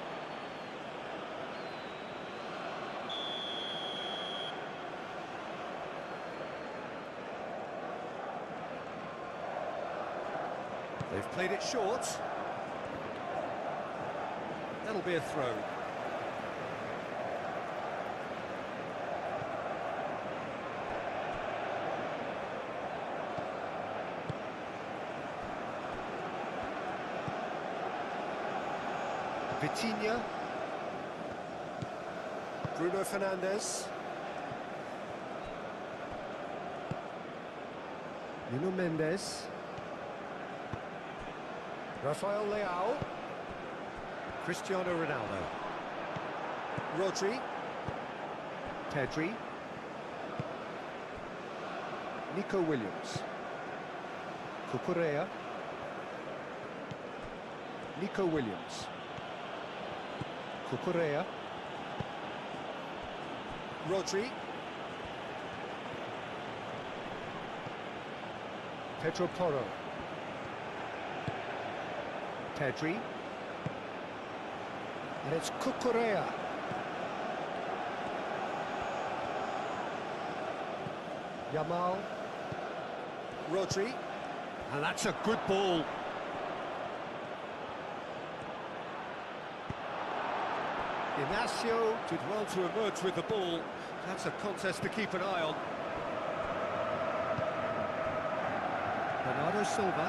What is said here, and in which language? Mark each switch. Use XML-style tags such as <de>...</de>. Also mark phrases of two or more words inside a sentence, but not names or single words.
<en>They've played it short. That'll be a throw. Vitinha. Bruno Fernandes. Nuno Mendes. Rafael Leao. Cristiano Ronaldo. Rodri. Pedri. Nico Williams. Cucurella. Nico Williams. Cucurella. Rodri. Pedro Porro. Pedri. And it's Cucurella. Yamal. Rodri. And that's a good ball. Inacio did well to emerge with the ball. That's a contest to keep an eye on. Bernardo Silva.</en>